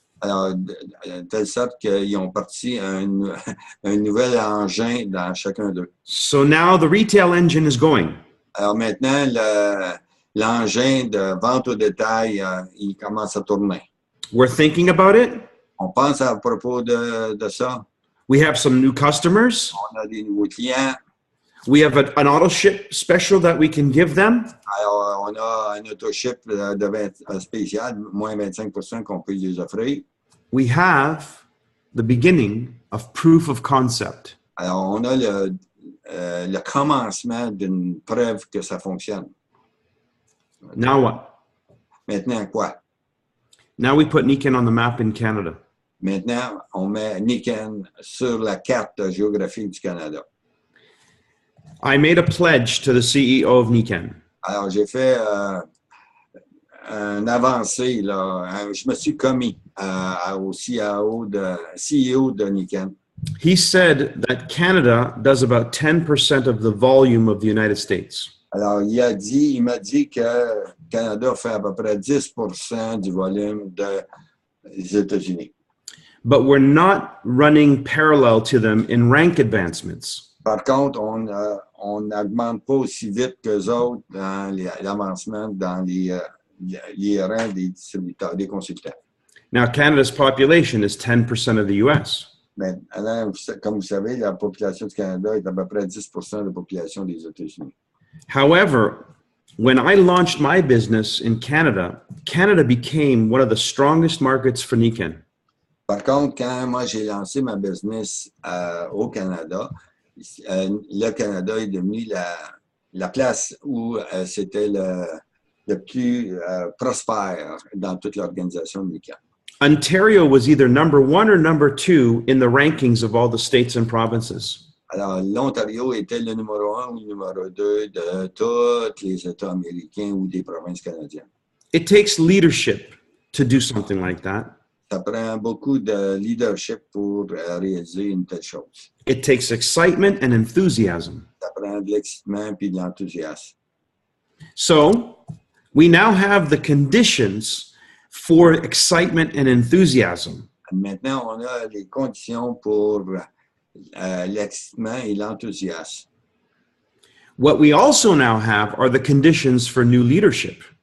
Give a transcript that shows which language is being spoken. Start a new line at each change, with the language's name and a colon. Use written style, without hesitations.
French: Alors, de telle sorte qu'ils ont parti un nouvel engin dans chacun d'eux.
English: So now the retail engine is going.
French: Alors maintenant, l'engin de vente au détail, il commence à tourner.
English: We're thinking about it.
French: On pense à propos de ça.
English: We have some new customers.
French: On a des nouveaux clients.
English: We have an auto ship special that we can give them.
French: Alors, on a un auto-ship spécial, moins 25% qu'on peut les offrir.
English: We have the beginning of proof of concept.
French: Alors, on a le commencement d'une preuve que ça fonctionne.
English: Now what?
French: Maintenant, quoi?
English: Now we put Niken on the map in Canada.
French: Maintenant, on met Niken sur la carte géographique du Canada.
English: I made a pledge to the CEO of Niken.
French: Alors, j'ai fait un avancé, là. Je me suis commis au CEO de Niken.
English: He said that Canada does about 10% of the volume of the United States.
French: Alors, il m'a dit que le Canada fait à peu près 10% du volume des États-Unis.
English: But we're not running parallel to them in rank advancements.
French: Par contre, on n'augmente pas aussi vite qu'eux autres dans l'avancement dans les rangs des distributeurs, des consultants.
English: Now, Canada's population is 10% of the US.
French: Maintenant, comme vous savez, la population du Canada est à peu près 10% de la population des États-Unis.
English: However, when I launched my business in Canada, Canada became one of the strongest markets for Niken.
French: Par contre, quand moi j'ai lancé ma business au Canada, le Canada est devenu la place où c'était le plus prospère dans toute l'organisation de Niken.
English: Ontario was either number 1 or number 2 in the rankings of all the states and provinces.
French: Alors, l'Ontario était le numéro 1 ou le numéro 2 de tous les États américains ou des provinces canadiennes.
English: It takes leadership to do something like that.
French: Ça prend beaucoup de leadership pour réaliser une telle chose.
English: It takes excitement and enthusiasm.
French: Ça prend de l'excitement et de l'enthousiasme.
English: So, we now have the conditions for excitement and enthusiasm.
French: Maintenant, on a les conditions pour l'excitement et l'enthousiasme.
English: What we also now have are the conditions for new leadership.